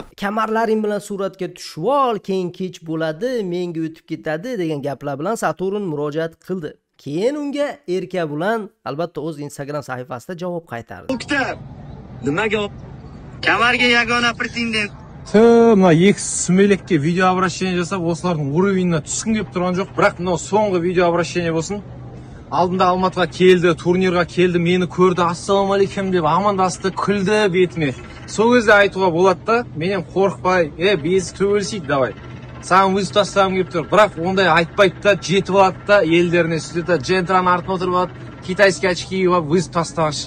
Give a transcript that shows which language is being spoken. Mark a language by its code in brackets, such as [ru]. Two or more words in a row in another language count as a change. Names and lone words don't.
[uz] Kamarlaring bilan suratga tushib ol, keyin kech bo'ladi, menga o'tib ketadi degan gaplar bilan Saturn murojaat qildi. Keyin unga Erkabulan albatta o'z Instagram sahifasida javob qaytardi. Toktar, nimaga kamarga yagona pretendent? [kk] Mana екі smelekке [ru] видео обращение [kk] жасап, осылардың уровеніне түскім келіп тұрған жоқ. Бірақ мынау соңғы [ru] видео обращение [kk] болсын. Алдында Алматыға келді, турнирға келді, мені көрді, ассалаумалейкум деп амандасты, күлді бетіме. Сол кезде айтуға болады да, менен қорықпай, біз төбелесейік, давай. Саған вызов тастағым келіп тұр. Бірақ ондай айтпайды да, жетіп алады да, елдеріне сөйтеді, джентран артына отырып алады, [ru] китайский очки [kk] киіп алып вызов тастағаншы.